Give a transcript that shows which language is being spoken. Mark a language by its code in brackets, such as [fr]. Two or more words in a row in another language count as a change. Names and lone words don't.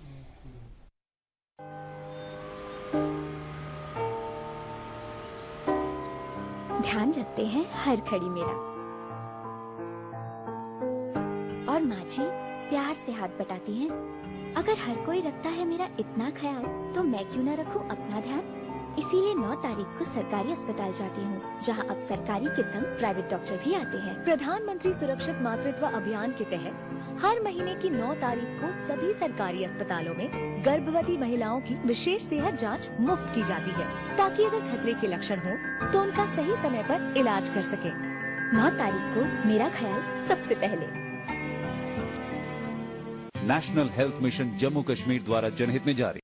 [ur] دھیان رکھتے ہیں ہر کھڑی میرا، اور ماں جی پیار سے ہاتھ بٹاتی ہیں. اگر ہر کوئی رکھتا ہے میرا اتنا خیال تو میں کیوں نہ رکھوں اپنا دھیان. اسی لیے 9 تاریخ کو سرکاری اسپتال جاتی ہوں، جہاں اب سرکاری کے سنگ پرائیویٹ ڈاکٹر بھی آتے ہیں. پردھان منتری سرکشت ماترتوا ابھیان کے تحت ہر مہینے کی 9 تاریخ کو سبھی سرکاری اسپتالوں میں گربھوتی مہیلاؤں کی وشیش صحت جانچ مفت کی جاتی ہے، تاکہ اگر خطرے کے لکشن ہوں تو ان کا صحیح سمے پر علاج کر سکے. 9 تاریخ کو میرا خیال سب سے پہلے. نیشنل ہیلتھ مشن جموں کشمیر دوارا جنہت میں جاری.